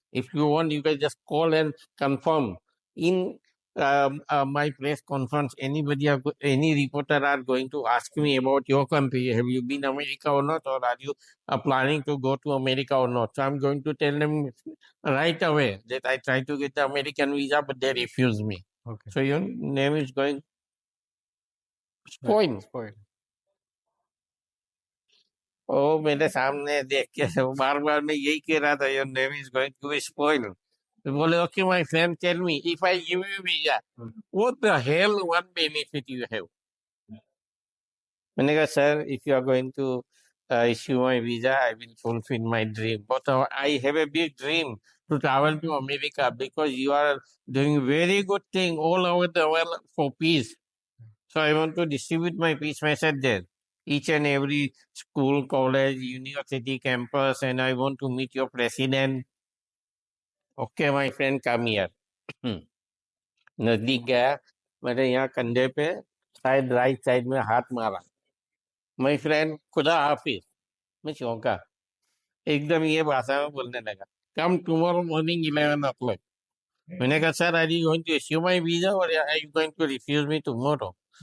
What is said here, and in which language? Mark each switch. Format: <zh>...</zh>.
<en>If you want, you can just call and confirm. In my press conference, any reporter are going to ask me about your country. Have you been America or not, or are you planning to go to America or not? So I'm going to tell them right away that I tried to get the American visa, but they refused me. Okay. So your name is going spoiled.</en> <hi>ओ मेरे सामने देख के बार बार मैं यही कह रहा था</hi> <en>Your name is going to be spoiled.</en> <hi>तो बोले</hi> <en>Okay my friend tell me if I give you visa what the hell one benefit you have.</en> <hi>मैंने कहा</hi> <en>Sir if you are going to issue my visa I will fulfil my dream, but I have a big dream to travel to America because you are doing very good thing all over the world for peace. So I want to distribute my peace message there, each and every school, college, university, campus, and I want to meet your president. Okay, my friend, come here.</en> <hi>नजदीक गया, मेरे यहाँ कंधे पे शायद right side में हाथ मारा।</hi> <en>my friend,</en> <hi>खुदा हाफिज। मैं चौंका, एकदम ये भाषा में बोलने लगा।</hi> <en>Come tomorrow morning 11 o'clock।</en> <hi>मैंने कहा,</hi> <en>Sir are you going to issue my visa और are you going to refuse me tomorrow?</en>